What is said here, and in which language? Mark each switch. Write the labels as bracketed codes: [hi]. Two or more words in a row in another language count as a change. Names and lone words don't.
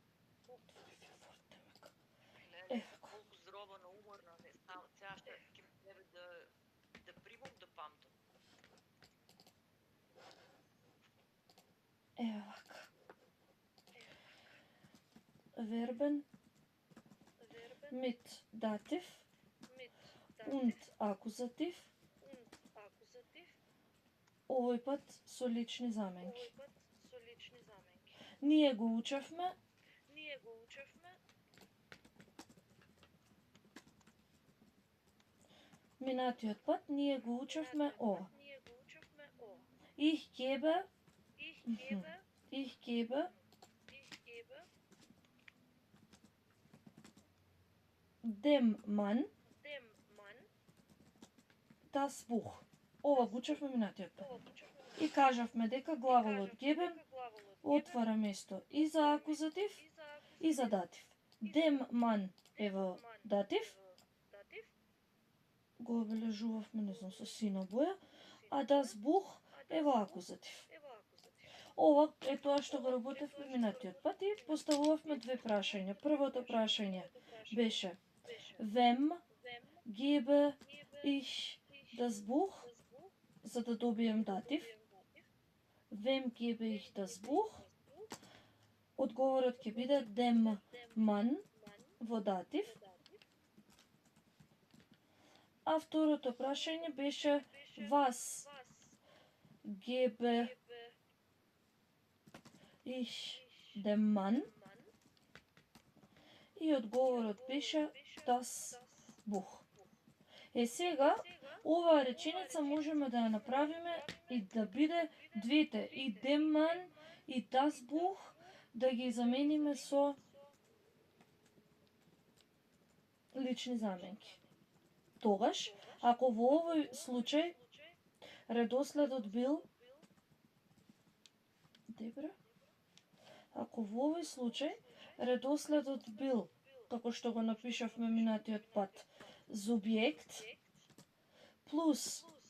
[mk] Колку здраво на уморна не става. Сега што ќе треба да примам да памтам. Еве вака. [de] Verben mit Dativ und Akkusativ. [mk] Овој пат со лични заменки. Ние го учевме минатиот пат ние го учевме ова. [de] Ich gebe dem Mann das Buch. [mk] Ова го учевме минатиот пат. И кажавме дека главолот geben отвара место и за акузатив и за датив. [de] Dem Mann [mk] е во датив. Го обележувавме, не знам, со сина боја, а [de] das Buch [mk] е во акузатив. Ова е тоа што го работевме минатиот пат и поставувавме две прашања. Првото прашање беше [de] Wem gebe ich das Buch, [mk] за да добием датив. [de] Wem gebe ich das Buch? [mk] Одговорот ќе биде [de] dem Mann [mk] во датив. А второто прашање беше [de] was gebe ich dem Mann? [mk] И одговорот беше [de] das Buch. [mk] Сега, оваа реченица можеме да ја направиме и да биде двете, и [de] dem Mann, [mk] и [de] das Buch, [mk] да ги замениме со лични заменки. Тогаш, ако во овој случај редоследот бил како што го напишавме минатиот пат, субјект плюс